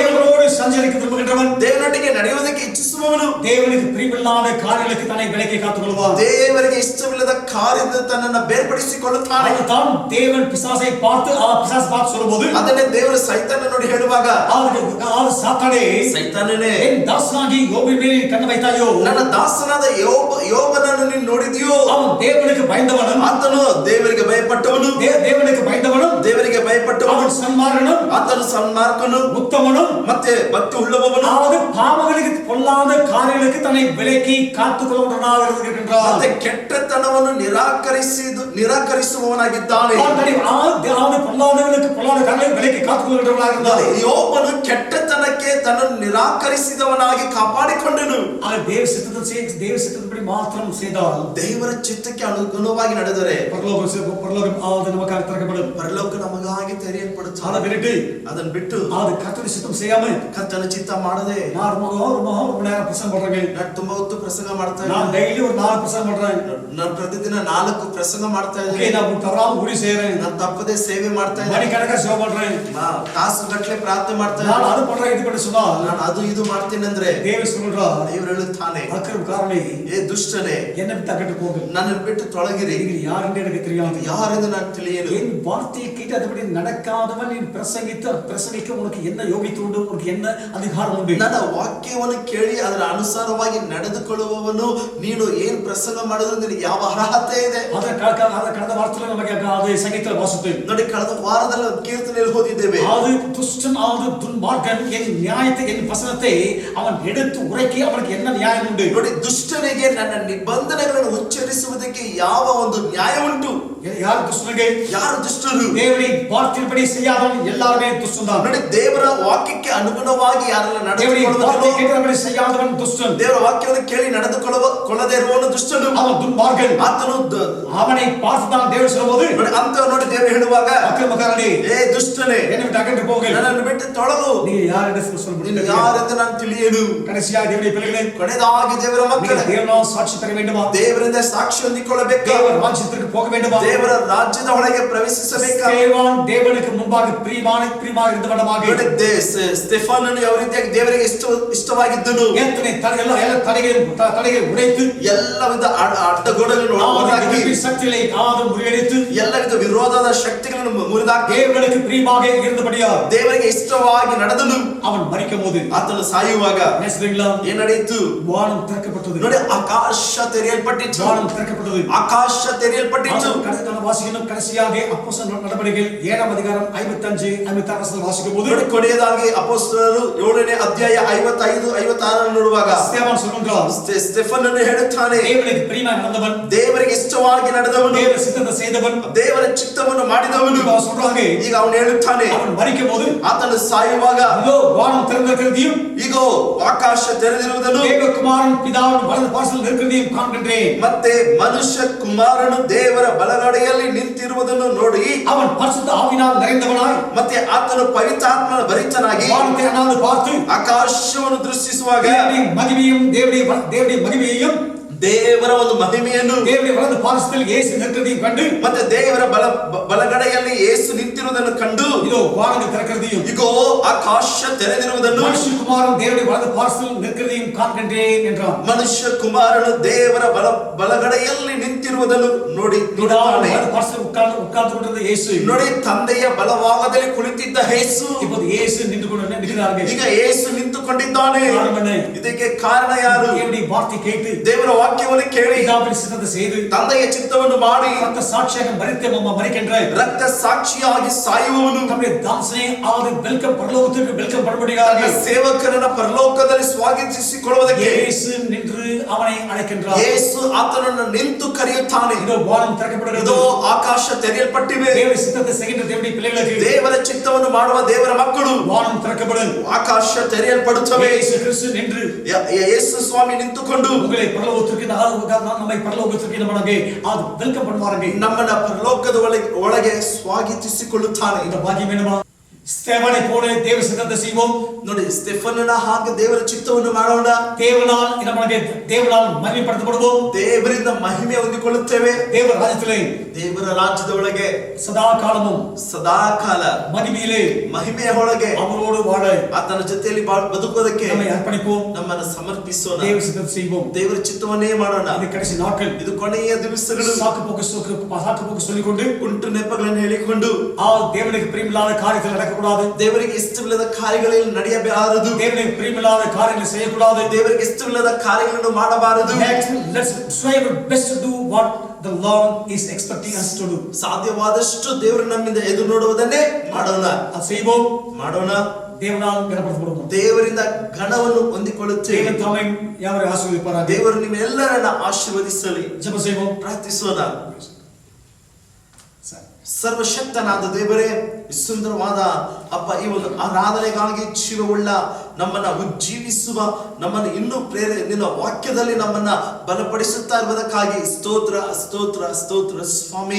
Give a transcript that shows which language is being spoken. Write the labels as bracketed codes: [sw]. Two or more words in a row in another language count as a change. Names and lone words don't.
[ta] தேவனோடு சஞ்சரிக்க விரும்புகிறவன், [kn] ದೇವರೊಟ್ಟಿಗೆ ನಡೆಯುವುದಕ್ಕೆ ಇಚ್ಛಿಸುವವನು, [ta] தேவனுக்கு பிரியமில்லாத காரியங்களுக்கு தன்னை விலக்கி காத்துக்கொள்வான். [kn] ದೇವರಿಗೆ ಇಷ್ಟವಿಲ್ಲದ ಕಾರ್ಯದಿಂದ ತನ್ನನ್ನು ಬೇರ್ಪಡಿಸಿಕೊಳ್ಳುತ್ತಾನೆ. [ta] அதுதான் தேவன் பிசாசை பார்த்து சொல்லும்போது, [kn] ಅದನ್ನೇ ದೇವರು ಸೈತಾನ ನೋಡಿ ಹೇಳುವಾಗ, [ta] சாத்தானே, [kn] ಸೈತಾನನೇ, [ta] என் தாசனாகி யோபின் மேல் கண்ணு வைத்தாயோ, [kn] ನನ್ನ ದಾಸನಾದ ಯೋಬನನ್ನು ನೀನು ನೋಡಿದೆಯೋ? [ta] அவன் தேவனுக்கு பயந்தவனும், [kn] ಆತನು ದೇವರಿಗೆ ಭಯಪಟ್ಟವನು, [ta] தேவனுக்கு பயந்தவனும், [kn] ದೇವರಿಗೆ ಭಯಪಟ್ಟವನು, ಅವನು ಸನ್ಮಾರ್ಗನು, ಆತನು ಸನ್ಮಾರ್ಗನು, ಉತ್ತಮನು, ಮತ್ತೆ ಭಕ್ತಿ ಉಳ್ಳವನು, [ta] அதாவது பாவங்களுக்கு பொல்லாத காரியங்களுக்கு தன்னை விலக்கி காத்துக்கொள்ளுகிறவனாக இருக்கின்றார். [kn] ಮತ್ತೆ ಕೆಟ್ಟತನವನ್ನು ನಿರಾಕರಿಸುವವನಾಗಿದ್ದಾನೆ. [ta] அதாவது பொல்லாதவர்களுக்கு பொல்லாத காரியங்களை விலக்கி காத்துக்கொள்ளுகிறவனாக இருந்தார். [kn] ಯೋಬನು ಕೆಟ್ಟತನಕ್ಕೆ ತನ್ನನ್ನು ನಿರಾಕರಿಸಿದವನಾಗಿ ಕಾಪಾಡಿಕೊಂಡನು. [ta] தேவ சித்தத்தின்படி மாத்திரம் செய்தால், [kn] ದೇವರ ಚಿತ್ತಕ್ಕೆ ಅನುಗುಣವಾಗಿ ನಡೆದರೆ [ta] பரலோகம் ஆவது நமக்காக திறக்கப்படும். [kn] ಪರಲೋಕ ನಮಗಾಗಿ ತೆರೆಯಲ್ಪಡುತ್ತದೆ. ಅದನ್ನು ಬಿಟ್ಟು [ta] அது கர்த்தருடைய சித்தம் செய்யாம [kn] ಕರ್ತನ ಚಿತ್ತ ಮಾಡದೆ [ta] நான் ரொம்ப நேரம் பிரசங்கம் பண்றேன். [kn] ನಾನು ತುಂಬಾ ಹೊತ್ತು ಪ್ರಸಂಗ ಮಾಡ್ತಾ [ta] நான் [kn] ಇದ್ದೀನಿ. [ta] டெய்லி ஒரு 4 பிரசங்கம் பண்றேன். [kn] ನಾನು ಪ್ರತಿದಿನ 4 ಪ್ರಸಂಗ ಮಾಡ್ತಾ [ta] ஓகே, [kn] ಇದ್ದೀನಿ. [ta] நான் தவறாம ஊழி செய்றேன். [kn] ನಾನು ತಪ್ಪದೆ ಸೇವೆ ಮಾಡ್ತಾ ಇದ್ದೀನಿ. [ta] மணிக்கணக்கா சேவை பண்றேன். [kn] ತಾಸು ಗಟ್ಟಲೆ ಪ್ರಾರ್ಥನೆ ಮಾಡ್ತಾ [ta] நான் [kn] ಇದ್ದೀನಿ. [ta] அது பண்றேன் இது பண்ண சொன்னா [kn] ನಾನು ಅದು ಇದು ಮಾಡ್ತೀನಿ ಅಂದ್ರೆ [ta] தேவன் சொல்றார், [kn] ದೇವರು ಹೇಳುತ್ತಾನೆ, [ta] அக்கிரம காரணே [kn] ಏ ದುಷ್ಟನೇ, [ta] என்னை விட்டு அகன்று போங்க. [kn] ನನ್ನನ್ನು ಬಿಟ್ಟು ತೊಲಗಿರಿ. [ta] நீங்கள் யார் என்று எனக்கு தெரியாது. [kn] ಯಾರೆಂದು ನಾನು ತಿಳಿಯಲು. [ta] என் வார்த்தையை கேட்டு அதுபடி நடக்காதவன் நீ பிரசங்கிக்க உனக்கு என்ன யோகித்து உண்டு, உனக்கு என்ன அதிகாரம் உண்டு? [kn] ನನ್ನ ವಾಕ್ಯವನ್ನು ಕೇಳಿ ಅದರ ಅನುಸಾರವಾಗಿ ನಡೆದುಕೊಳ್ಳುವವನು ನೀನು ಏನ್ ಪ್ರಸಂಗ ಮಾಡೋದು ನಿನಗೆ ಯಾವ ಅರ್ಹತೆ ಇದೆ? [ta] கடந்த வாரத்தில் நமக்கு அது சங்கீதத்தில் வாசித்தோம். [kn] ನೋಡಿ, ಕಳೆದ ವಾರದಲ್ಲಿ ಕೀರ್ತನೆಯಲ್ಲಿ ಓದಿದ್ದೇವೆ. [ta] அது துஷ்டன், அது துன்மார்க்கன் என் நியாயத்தை, என் வசனத்தை அவன் எடுத்து உரைக்கி அவனுக்கு என்ன நியாயம் உண்டு? [kn] ನೋಡಿ, ದುಷ್ಟನಿಗೆ ನನ್ನ ನಿಬಂಧನೆಗಳನ್ನು ಉಚ್ಚರಿಸುವುದಕ್ಕೆ ಯಾವ ಒಂದು ನ್ಯಾಯ ಉಂಟು? [ta] யார் துஷ்டனுக்கு? [kn] ಯಾರು ದುಷ್ಟರು? [ta] தேவனை வார்த்தையின்படி செய்யாதவன் எல்லாருமே துஷ்டன் தான். [kn] ನೋಡಿ, ದೇವರ ವಾಕ್ಯಕ್ಕೆ ಅನುಗುಣವಾಗಿ ಯಾರೆಲ್ಲ [ta] தேவனை வார்த்தை [kn] ನಡೆದುಕೊಳ್ಳುವುದಿಲ್ಲವೋ, [ta] கேட்கிறபடி செய்யாதவன் துஷ்டன். [kn] ದೇವರ ವಾಕ್ಯವನ್ನು ಕೇಳಿ ನಡೆದುಕೊಳ್ಳದೆ ಇರುವವನು ದುಷ್ಟನು. [ta] அவன் துன்மார்க்கன். [kn] ಆತನು [ta] அவனை பார்த்துதான் தேவன் சொல்லும்போது, [kn] ನೋಡಿ, ಅಂತ ನೋಡಿ ದೇವರು ಹೇಳುವಾಗ, [ta] அக்கிரமக்காரனே, [kn] ಏ ದುಷ್ಟನೇ, [ta] என்னை விட்டு அகன்று போங்க. [kn] ನನ್ನನ್ನು ಬಿಟ್ಟು ತೊಳಗು. [ta] நீ யார் என்று சொல்ல [kn] ನೀನು [ta] முடியாது. [kn] ಯಾರೆಂದು ನಾನು ತಿಳಿಯಲು. [ta] கடைசியாக தேவனுடைய பிள்ளைகளே, [kn] ಕೊನೆಯದಾಗಿ ದೇವರ ಮಕ್ಕಳೇ, [ta] தேவனால் சாட்சி தர வேண்டுமா? [kn] ದೇವರಿಂದ ಸಾಕ್ಷಿ ಹೊಂದಿಕೊಳ್ಳಬೇಕು. [ta] தேவ ராஜ்யத்திற்கு போக வேண்டுமா? [kn] ದೇವರ ರಾಜ್ಯದ ಒಳಗೆ ಪ್ರವೇಶಿಸಬೇಕು. [ta] ஸ்தேவான் தேவனுக்கு முன்பாக பிரியமாக இருந்தவனமாக, [kn] ಸ್ಟೆಫಾನನು ಯಾವ ರೀತಿಯಾಗಿ ದೇವರಿಗೆ ಇಷ್ಟವಾಗಿದ್ದನು. [ta] எத்தனை ಎಲ್ಲ தடைகளை உடைத்து, [kn] ಎಲ್ಲ ವಿಧ ಅಡ್ಡಗೋಡೆಗಳನ್ನು ಹೊರಹಾಕಿ, [ta] சக்திகளை முறியடித்து, [kn] ಎಲ್ಲ ವಿಧ ವಿರೋಧದ ಶಕ್ತಿಗಳನ್ನು ಮುರಿದಾಕಿ, [ta] தேவனுக்கு பிரியமாக இருந்தபடியா [kn] ದೇವರಿಗೆ ಇಷ್ಟವಾಗಿ ನಡೆದನು. [ta] அவன் மரிக்கும் போது [kn] ಆತನು ಸಾಯುವಾಗ [ta] நேசங்களா, [kn] ಏನ್ ನಡೆಯಿತು? [ta] வானம் திறக்கப்பட்டது. [kn] ನೋಡಿ, ಆಕಾಶ ತೆರೆಯಲ್ಪಟ್ಟಿತು. [ta] வானம் திறக்கப்பட்டது. [kn] ಆಕಾಶ ತೆರೆಯಲ್ಪಟ್ಟಿತು. [ta] வாசிக்கணும். கடைசியாக அப்போஸ்தலர் நடவடிக்கைகள் 7ஆம் அதிகாரம் 55, 56 வாசிக்கும் போது, [kn] ನೋಡಿ, ಕೊನೆಯದಾಗಿ ಅಪೊಸ್ತಲರು 7ನೇ ಅಧ್ಯಾಯ 55, 56 ನೋಡುವಾಗ [ta] ஸ்தேவான் சொல்கிறார், [kn] ಸ್ಟೆಫನನು ಹೇಳುತ್ತಾನೆ, [ta] தேவனுக்கு பிரியமாக நடந்தவன், [kn] ದೇವರಿಗೆ ಇಷ್ಟವಾಗಿ ನಡೆದವನು, [ta] தேவ சித்தத்தை செய்தவன், [kn] ದೇವರ ಚಿತ್ತವನ್ನು ಮಾಡಿದವನು. [ta] சொல்றாங்க, [kn] ಈಗ ಅವನು ಹೇಳುತ್ತಾನೆ, [ta] அவன் மரிக்கும் போது [kn] ಆತನು ಸಾಯುವಾಗ [ta] இதோ வானம் திறந்திருக்கிறதையும், [kn] ಈಗೋ ಆಕಾಶ ತೆರೆದಿರುವುದನ್ನು, [ta] தேவகுமாரன் பிதாவின் வலது பார்சல் இருக்கிறதையும் காண்கின்றேன். [kn] ಮತ್ತೆ ಮನುಷ್ಯ ಕುಮಾರನು ದೇವರ ಬಲಗಡೆಯಲ್ಲಿ ನಿಂತಿರುವುದನ್ನು ನೋಡಿ, [ta] அவன் பரிசுத்த ஆவியினால் நிறைந்தவனாய், [kn] ಮತ್ತೆ ಆತನು ಪವಿತ್ರಾತ್ಮನ ಭರಿತನಾಗಿ [ta] வானத்தை அண்ணாந்து பார்த்து, [kn] ಆಕಾಶವನ್ನು ದೃಷ್ಟಿಸುವಾಗ [ta] தேவனுடைய மகிமையும் தேவனுடைய மகிமையையும் [kn] ದೇವರ ಒಂದು ಮಹಿಮೆಯನ್ನು, [ta] தேவனுடைய வலது பார்சல் இயேசு நிற்கிறதையும் கண்டு, [kn] ಮತ್ತೆ ದೇವರ ಬಲಗಡೆಯಲ್ಲಿ ಯೇಸು ನಿಂತಿರುವುದನ್ನು ಕಂಡು, [ta] இதோ வானங்கள் திறக்கிறதையும், [kn] ಇಗೋ ಆಕಾಶ ತೆರೆದಿರುವುದನ್ನು, [ta] மனுஷகுமாரன் தேவனுடைய வலது பார்சல் நிற்கிறதையும் காண்கின்றேன் என்றான். [kn] ಮನುಷ್ಯ ಕುಮಾರನು ದೇವರ ಬಲಗಡೆಯಲ್ಲಿ ನಿಂತಿರುವುದನ್ನು ನೋಡುತ್ತಾನೆ. [ta] வலது பார்சல் உட்கார்ந்து கொண்டிருந்த இயேசு, [kn] ನೋಡಿ, ತಂದೆಯ ಬಲಭಾಗದಲ್ಲಿ ಕುಳಿತಿದ್ದ ಯೇಸು [ta] இப்போது இயேசு நின்று கொண்டிருக்கிறார்கள். [kn] ಈಗ ಯೇಸು ನಿಂತುಕೊಂಡಿದ್ದಾನೆ. [ta] காரணம் என்ன? [kn] ಇದಕ್ಕೆ ಕಾರಣ ಯಾರು? [ta] தேவனுடைய வார்த்தை கேட்டு, [kn] ದೇವರ ವಾಕ್ಯವನ್ನು ಕೇಳಿ, [ta] பிதாவின் சித்தத்தை செய்து, [kn] ತಂದೆಯ ಚಿತ್ತವನ್ನು ಮಾಡಿ, [ta] ரத்த சாட்சியாக மரிக்கின்ற [kn] ರಕ್ತ ಸಾಕ್ಷಿಯಾಗಿ ಸಾಯುವವನು, [ta] நம்முடைய தாசனை ஆவது வெல்கம் பரலோகத்திற்கு வெல்கம் படும்படியாக [kn] ಸೇವಕರನ್ನ ಪರಲೋಕದಲ್ಲಿ ಸ್ವಾಗತಿಸಿಕೊಳ್ಳುವುದಕ್ಕೆ [ta] இயேசு நின்று அவனை அழைக்கின்றார். [kn] ಯೇಸು ಆತನನ್ನು ನಿಂತು ಕರೆಯುತ್ತಾನೆ. [ta] இதோ வானம் திறக்கப்படுகிறது. [kn] ಇದೋ ಆಕಾಶ ತೆರೆಯಲ್ಪಟ್ಟಿವೆ. [ta] தேவ சித்தத்தை செய்கின்ற தேவனுடைய பிள்ளைகளுக்கு, [kn] ದೇವರ ಚಿತ್ತವನ್ನು ಮಾಡುವ ದೇವರ ಮಕ್ಕಳು, [ta] வானம் திறக்கப்படும். [kn] ಆಕಾಶ ತೆರೆಯಲ್ಪಡುತ್ತವೆ. [ta] இயேசு கிறிஸ்து நின்று [kn] ಯೇಸು ಸ್ವಾಮಿ ನಿಂತುಕೊಂಡು [ta] உங்களை பரலோகத்திற்கு நம்மை பரலோகத்திற்கு நமக்கு அது வெல்கம் பண்ணுவாங்க. [kn] ನಮ್ಮನ್ನ ಪರಲೋಕದ ಒಳಗೆ ಸ್ವಾಗತಿಸಿಕೊಳ್ಳುತ್ತಾನೆ. [ta] இந்த பாக்கியம் வேணுமா? ஸ்தேவானை போல தேவ சித்தத்தை செய்வோம். [kn] ನೋಡಿ, ಸ್ಟೆಫನನ ಹಾಗೆ ದೇವರ ಚಿತ್ತವನ್ನು ಮಾಡೋಣ. [ta] தேவனால் மகிமைப்படுத்தப்படுவோம். [kn] ದೇವರಿಂದ ಮಹಿಮೆ ಹೊಂದಿಕೊಳ್ಳುತ್ತೇವೆ. [ta] தேவ ராஜ்யத்திலே, [kn] ದೇವರ ರಾಜ್ಯದ ಒಳಗೆ [ta] சதா காலமும் [kn] ಸದಾಕಾಲ [ta] மகிமையிலே [kn] ಮಹಿಮೆಯ ಒಳಗೆ [ta] அவரோடு வாழ [kn] ಆತನ ಜೊತೆಯಲ್ಲಿ ಬದುಕೋದಕ್ಕೆ [ta] நம்மை அர்ப்பணிப்போம். [kn] ನಮ್ಮನ್ನು ಸಮರ್ಪಿಸೋಣ. [ta] தேவ சித்தத்தை செய்வோம். [kn] ದೇವರ ಚಿತ್ತವನ್ನೇ ಮಾಡೋಣ. [ta] இது கடைசி நாட்கள். [kn] ಇದು ಕೊನೆಯ ದಿವಸಗಳು. [ta] சாக்கு போக்கு சொல்லிக்கொண்டு [kn] ಕುಂಟು ನೆಪಗಳನ್ನು ಹೇಳಿಕೊಂಡು [ta] தேவனுக்கு பிரியமில்லாத காரியத்தில் நடக்கக்கூடாது. [kn] ದೇವರಿಗೆ ಇಷ್ಟವಿಲ್ಲದ ಕಾರ್ಯಗಳಲ್ಲಿ ನಡೆಯಬಾರದು. [ta] தேவனுக்கு பிரியமில்லாத காரியங்களை செய்யக்கூடாது. [kn] ದೇವರಿಗೆ ಇಷ್ಟವಿಲ್ಲದ ಕಾರ್ಯಗಳನ್ನು ಮಾಡಬಾರದು. [en] Let's strive our best to do what the Lord is expecting us to do. [kn] ಸಾಧ್ಯವಾದಷ್ಟು ದೇವರು ನಮ್ಮಿಂದ ಎದುರು ನೋಡುವುದನ್ನೇ ಮಾಡೋಣ. [ta] ಅದು செய்வோம். [kn] ಮಾಡೋಣ. [ta] தேவனால் கனப்படுத்தப்படுவோம். [kn] ದೇವರಿಂದ ಘನವನ್ನು ಹೊಂದಿಕೊಳ್ಳುತ್ತೇವೆ. [ta] தேவன் தாமே யாவரை ஆசீர்வதிப்பாராக. [kn] ದೇವರು ನಿಮ್ಮೆಲ್ಲರನ್ನ ಆಶೀರ್ವದಿಸಲಿ. [ta] ஜெபம் செய்வோம். [kn] ಪ್ರಾರ್ಥಿಸೋಣ. ಸರ್ವಶಕ್ತನಾದ ದೇವರೇ, ಸುಂದರವಾದ ಅಪ್ಪ ಈ ಒಂದು ಆರಾಧನೆಗಾಗಿ ಜೀವವುಳ್ಳ ನಮ್ಮನ್ನ ಉಜ್ಜೀವಿಸುವ, ನಮ್ಮನ್ನು ಇನ್ನೂ ನಿನ್ನ ವಾಕ್ಯದಲ್ಲಿ ನಮ್ಮನ್ನ ಬಲಪಡಿಸುತ್ತಾ ಇರುವುದಕ್ಕಾಗಿ ಸ್ತೋತ್ರ ಸ್ತೋತ್ರ ಸ್ತೋತ್ರ ಸ್ವಾಮಿ.